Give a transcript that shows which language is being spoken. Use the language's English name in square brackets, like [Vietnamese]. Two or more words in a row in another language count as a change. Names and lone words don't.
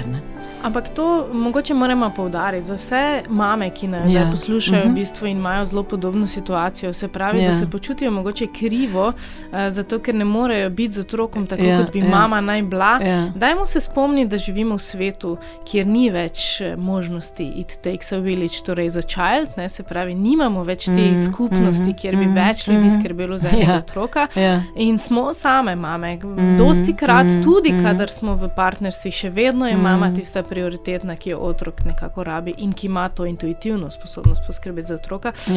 [Slovenian] Ampak to mogoče moramo poudariti za vse mame, ki nas zdaj poslušajo v bistvu in imajo zelo podobno situacijo. Se pravi, da se počutijo mogoče krivo, zato ker ne morejo biti z otrokom tako, kot bi mama naj bila. Dajmo se spomniti, da živimo v svetu, kjer ni več možnosti [English] it takes a village, [Slovenian] torej za child, se pravi, nimamo več te skupnosti, kjer bi več ljudi skrbelo za enega otroka in smo same mame. Dostikrat, tudi kadar smo v partnerstvih, še vedno je mama tista prioritetna, ki jo otrok nekako rabi in ki ima to intuitivno sposobnost poskrbeti za otroka.